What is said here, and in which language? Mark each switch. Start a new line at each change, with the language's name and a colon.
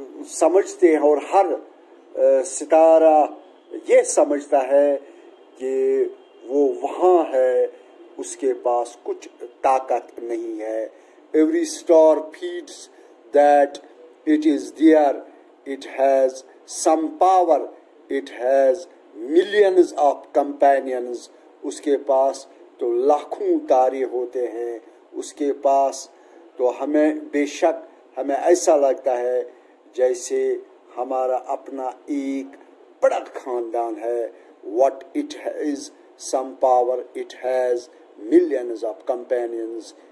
Hindi: समझते हैं और हर सितारा ये समझता है कि वो वहाँ है, उसके पास कुछ ताकत नहीं है.
English: Every star feels that it is there, it has some power, it has millions of companions.
Hindi: उसके पास तो लाखों तारे होते हैं, उसके पास तो हमें बेशक हमें ऐसा लगता है जैसे हमारा अपना एक बड़ा खानदान है.
English: What it has some power, it has millions of companions.